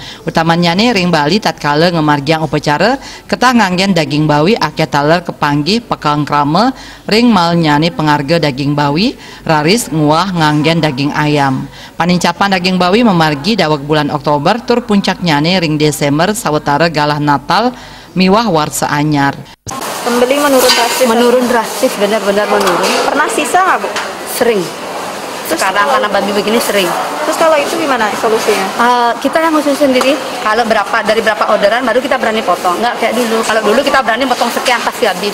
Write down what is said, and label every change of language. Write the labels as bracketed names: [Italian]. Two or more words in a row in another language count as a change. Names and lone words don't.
[Balinese] Utamanya nih ring Bali tatkala ngemargiang upacara ketah nganggen daging bawi akeh taler kepanggih pekang kerama ring malnya nih pengarga daging bawi raris nguah nganggen daging ayam. Panincapan daging bawi memargi dawak bulan Oktober tur puncaknya nih ring Desember sawetara galah Natal miwah warsa anyar. [Indonesian] Pembeli menurun drastis, benar-benar menurun. Pernah sisa nggak, Bu? Sering. Sekarang karena babi begini sering. Terus kalau itu gimana solusinya? Kita yang ngurusin sendiri. Kalau dari berapa orderan baru kita berani potong. Nggak kayak dulu. Kalau dulu kita berani potong sekian pasti habis.